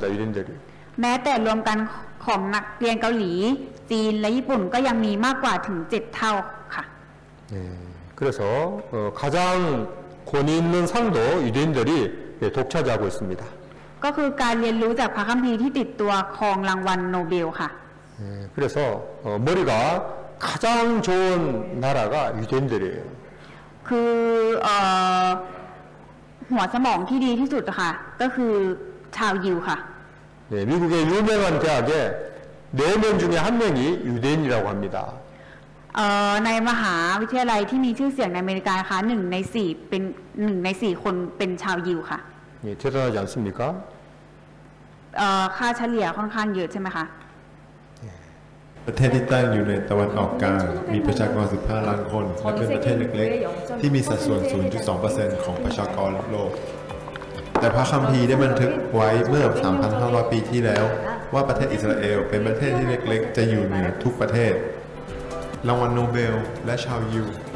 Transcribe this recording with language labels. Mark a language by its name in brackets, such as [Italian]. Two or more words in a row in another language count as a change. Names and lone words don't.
[Korean] 유대인들이. [Thai] แม้แต่รวมกันของนักเรียนเกาหลีจีนและญี่ปุ่นก็ยังมีมากกว่าถึง 7 เท่าค่ะ [Korean] 네, 그래서 가장 권위 있는 상도 유대인들이 예, 독차지하고 있습니다. [Thai] ก็คือการเรียนรู้จากพระคัมภีร์ที่ติดตัวครองรางวัลโนเบลค่ะ [Korean] 예, 그래서 머리가 가장 좋은 나라가 유대인들이에요. [Thai] คือหัวสมองที่ดีที่สุดอะค่ะ ก็คือชาวยิวค่ะ [Korean] 네, 미국의 유명한 대학에 4명 중에 1명이 유대인이라고 합니다. [Thai] ในมหาวิทยาลัยที่มีชื่อเสียงในอเมริกานะคะ1 ใน 4เป็น1 ใน 4 คนเป็นชาวยิวค่ะ [Korean] 예, 대단하지 않습니까? [Thai] ค่าเฉลี่ยค่อนข้างเยอะใช่ไหมคะ ประเทศที่ตั้งอยู่ในตะวันออกกลางมีประชากร 15 ล้านคน และเป็นประเทศเล็กๆ ที่มีสัดส่วน 0.2% ของประชากรโลก แต่พระคัมภีร์ได้บันทึกไว้เมื่อ 3,500 ปีที่แล้ว ว่าประเทศอิสราเอลเป็นประเทศที่เล็กๆ จะอยู่เหนือทุกประเทศ รางวัลโนเบลและชาวยิว